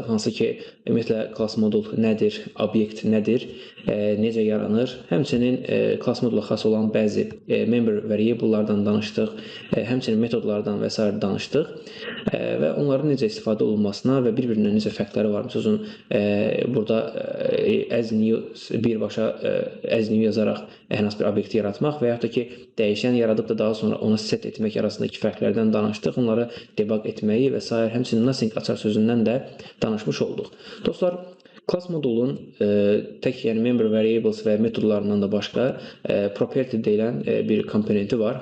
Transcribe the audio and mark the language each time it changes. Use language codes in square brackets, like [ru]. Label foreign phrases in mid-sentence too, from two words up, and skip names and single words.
[az] Hansı ki, ümumiyyətlə class modul nədir, obyekt nədir, necə yaranır. Həmçinin class modula xas olan bəzi [en] member variable'lardan [az] danışdıq. Həmçinin metodlardan və s. danışdıq. Və onların necə istifadə olunmasına və bir-birindən necə fərqləri var. Məsələn, burada [en] as new [az] birbaşa [en] as new [az] yazaraq hər hansı bir obyekti yaratmaq və yaxud da ki, dəyişən yaradıb da daha sonra onu set etmək arasındakı fərqlərdən danışdıq. Onları debug etməyi və s. Həmçinin nothing açar sözündən də danışmış olduq. Dostlar, class modulun tək yəni [en] member variables [az] və metodlarından da başqa property deyilən bir komponenti var.